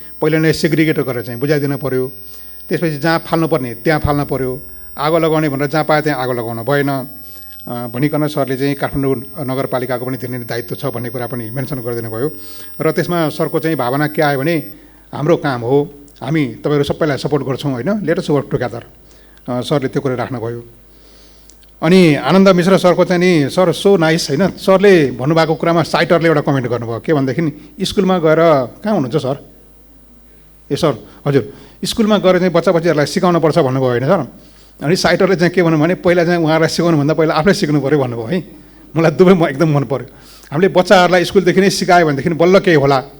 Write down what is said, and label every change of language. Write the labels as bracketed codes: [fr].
[ne] पहिला नै सेग्रिगेट गरेर चाहिँ बुझाइदिनु पऱ्यो। त्यसपछि जहाँ फाल्नुपर्ने त्यहाँ फाल्नु पऱ्यो, आगो लगाउने भनेर जहाँ पायो त्यहाँ आगो लगाउनु भएन भनिकन सरले चाहिँ काठमाडौँ नगरपालिकाको पनि धेरै दायित्व छ भन्ने कुरा पनि मेन्सन गरिदिनु भयो। र त्यसमा सरको चाहिँ भावना के आयो भने हाम्रो काम हो, हामी तपाईँहरू सबैलाई सपोर्ट गर्छौँ होइन, [en] Let us work together. [ne] सरले त्यो कुरा राख्नुभयो। अनि आनन्द मिश्र सरको चाहिँ नि सर [en] so nice [ne] होइन। सरले भन्नुभएको कुरामा साइटरले एउटा कमेन्ट गर्नुभयो के भनेदेखि स्कुलमा गएर कहाँ हुनुहुन्छ सर? ए सर हजुर, स्कुलमा गएर चाहिँ बच्चा बच्चीहरूलाई सिकाउनुपर्छ भन्नुभयो होइन सर। अनि साइटरले चाहिँ के भन्नु भने पहिला चाहिँ उहाँहरूलाई सिकाउनुभन्दा पहिला आफै सिक्नु पऱ्यो भन्नुभयो है। मलाई दुवै एकदम मन पऱ्यो। हामीले बच्चाहरूलाई स्कुलदेखि नै सिकायो भनेदेखि बल्ल केही होला।